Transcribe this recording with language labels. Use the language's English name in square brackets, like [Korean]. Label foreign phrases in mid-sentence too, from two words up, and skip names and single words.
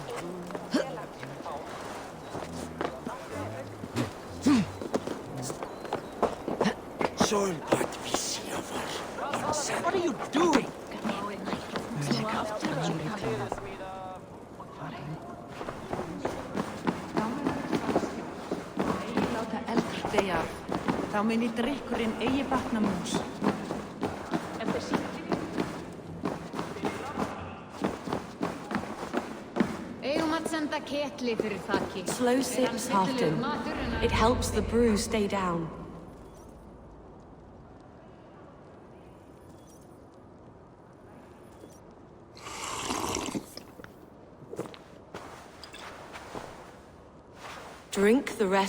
[English] What are you doing? [Icelandic] Láta eldur deyja af. Þá muni drykkurinn eigi batna mús. [English] Slow sips, Halfdan. It helps the brew stay down. Drink the rest.